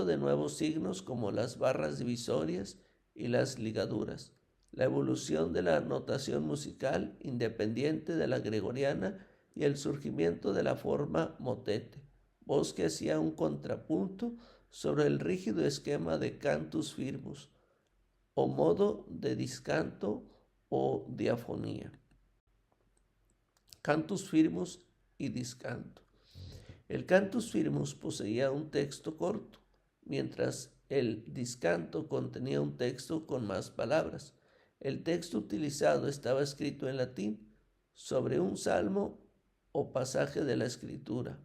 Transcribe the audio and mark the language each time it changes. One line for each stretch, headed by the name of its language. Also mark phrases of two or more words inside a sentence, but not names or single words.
Spanish: de nuevos signos como las barras divisorias y las ligaduras, la evolución de la notación musical independiente de la gregoriana y el surgimiento de la forma motete, voz que hacía un contrapunto sobre el rígido esquema de
Latin: cantus firmus,
Spanish: o modo de discanto o diafonía.
Latin: Cantus firmus
Spanish: y discanto. El
Latin: cantus firmus
Spanish: poseía un texto corto, mientras el discanto contenía un texto con más palabras. El texto utilizado estaba escrito en latín, sobre un salmo o pasaje de la escritura.